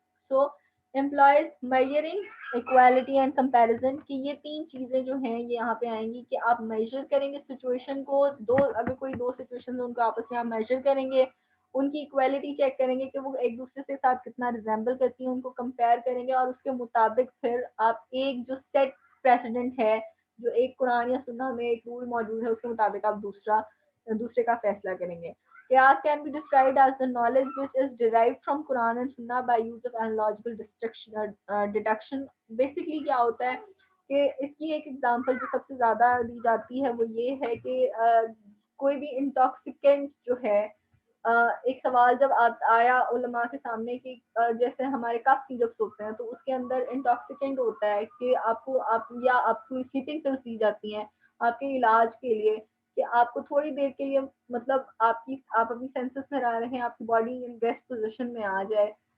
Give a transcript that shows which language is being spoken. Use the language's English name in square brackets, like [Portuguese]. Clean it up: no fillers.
[Urdu] So employees measuring, equality and comparison, کہ یہ تین چیزیں جو ہیں یہ یہاں پہ آئیں گی کہ آپ میجر کریں گے سچویشن کو، اگر کوئی دو سچویشن ان کو آپس میں آپ میجر کریں گے، ان کی ایکوالٹی چیک کریں گے کہ وہ ایک دوسرے کے ساتھ کتنا ریزمبل کرتی ہیں، ان کو کمپیئر کریں گے اور اس کے مطابق پھر آپ ایک جو سیٹ پریسیڈنٹ ہے، جو ایک قرآن یا سنہ میں ایک رول موجود ہے، اس کے مطابق آپ دوسرے کا فیصلہ کریں گے. [English] قیاس can be described as the knowledge which is derived from Quran and Sunnah by use of analogical deduction. [Urdu] Basically کیا ہوتا ہے کہ اس کی ایک ایگزامپل جو سب سے زیادہ دی جاتی ہے وہ یہ ہے کہ کوئی بھی انٹاکسیکینٹ جو ہے، ایک سوال جب آیا علماء کے سامنے کہ جیسے ہمارے کف سیرپس ہوتے ہیں تو اس کے اندر انٹاکسیکینٹ ہوتا ہے کہ آپ کو سلیپنگ پلس دی جاتی ہیں آپ کے علاج کے لیے، کہ آپ کو تھوڑی دیر کے لیے مطلب آپ اپنی سینسز میں رہ رہے ہیں، آپ کی باڈی ریسٹ پوزیشن میں آ جائے.